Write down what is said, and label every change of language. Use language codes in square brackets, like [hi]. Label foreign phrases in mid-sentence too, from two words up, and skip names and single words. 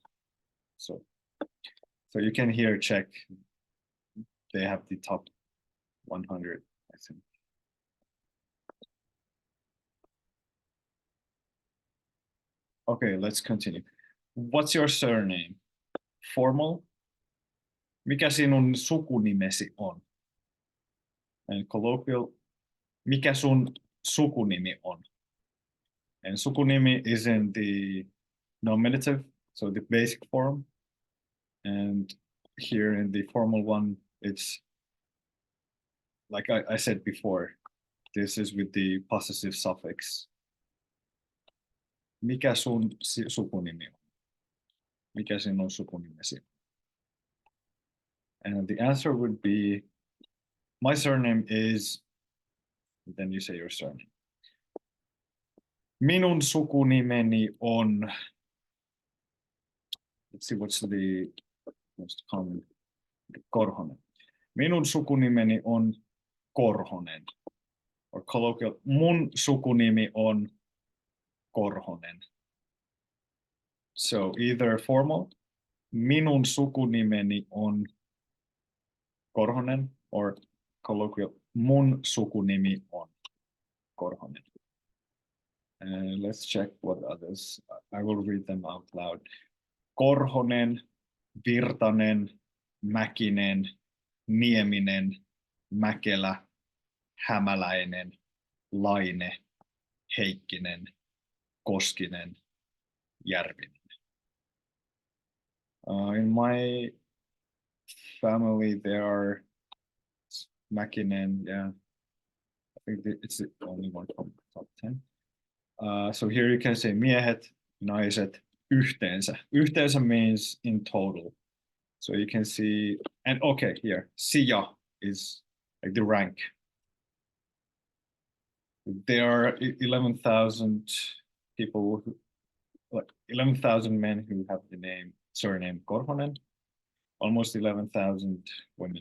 [en] So you can here check. They have the top 100, I think. Okay, let's continue. What's your surname? Formal? [fi] Mikä sinun sukunimesi on? [en] And colloquial, [fi] mikä sun sukunimi on? [en] And sukunimi is in the nominative, so the basic form. And here in the formal one, it's like I said before, this is with the possessive suffix. [fi] Mikä sun sukunimi on? Mikä sinun sukunimesi? [en] And the answer would be, my surname is, then you say your surname. [fi] Minun sukunimeni on, [en] let's see what's the most common, [fi] Korhonen. Minun sukunimeni on Korhonen. [en] Or colloquial, [fi] mun sukunimi on Korhonen. [en] So either formal, [fi] minun sukunimeni on Korhonen, [en] or colloquial, [fi] mun sukunimi on Korhonen. [en] And let's check what others, I will read them out loud. Korhonen, Virtanen, Mäkinen, Nieminen, Mäkelä, Hämäläinen, Laine, Heikkinen, Koskinen, Järvinen. In my family, there are Mäkinen, yeah, I think it's the only one from the top 10. So here you can say [fi] miehet, naiset, yhteensä. [en] Yhteensä means in total. So you can see, and okay, here, sija is like the rank. There are 11,000 people, 11,000 men who have the surname Korhonen, almost 11,000 women.